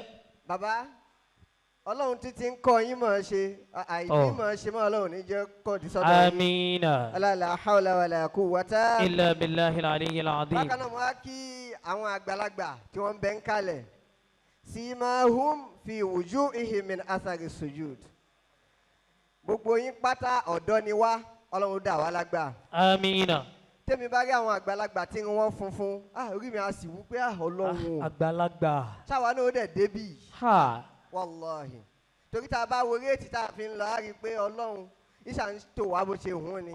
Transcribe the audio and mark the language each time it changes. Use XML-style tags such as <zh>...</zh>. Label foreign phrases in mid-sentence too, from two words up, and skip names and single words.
<yo>bàbá ọlọ́run títí ń kọ́ yín mọ̀ ọ́ ṣe àìní mọ̀ ọ́ ṣe mọ́ ọlọ́run ní jẹ́ kọ́ di sọ́dọ̀ yín. amina.</yo> <ar>لا حول ولا قوة. إلا بالله العلي العظيم.</ar> <yo>bákan náà mo wá kí àwọn àgbàlagbà tí wọ́n ń bẹ ń kalẹ̀</yo> <ar>سيماهم في وجوههم من أثر السجود</ar> <yo>gbogbo yín pátá ọ̀dọ́ ni wá ọlọ́run dà wá lágbà. Amina. tèmi bá rí àwọn àgbàlagbà tí wọ́n funfun orí mi á sì wú pé ọlọ́run Àgbàlagbà. ṣáwa náà ó dẹ̀ débì. Ha. wàláhì torí tá a bá wo réètì tá a fi ń lọ á rí i pé ọlọ́run ìṣà ń tò wá bó ṣe hùn ni.</yo>